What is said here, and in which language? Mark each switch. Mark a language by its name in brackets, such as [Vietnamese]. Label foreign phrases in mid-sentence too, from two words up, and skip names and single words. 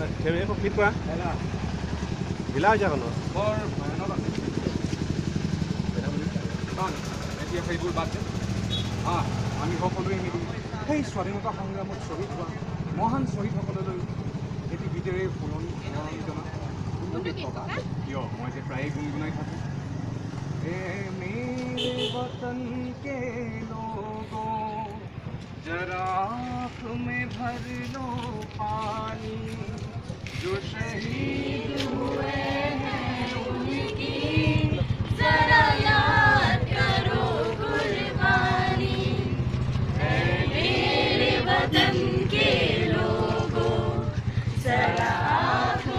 [Assamese] বৰ ভয়ানক আছিল এতিয়া সেইবোৰ বাদ দে আমি সকলোৱে মিলি সেই স্বাধীনতা সংগ্ৰামত শ্বহীদ হোৱা মহান শ্বহীদসকললৈ এটি গীতেৰে সোঁৱৰণি জনাওঁ। কোনটো গীত ককা? কিয় মই যে প্ৰায়ে গুণগুণাই থাকোঁ। [Hindi] ए मेरे वतन के लोगों जरा आँख में भर लो पानी जो शहीद हुए हैं उनकी जरा याद करो कुर्बानी है मेरे वतन के लोगों जरा आँखों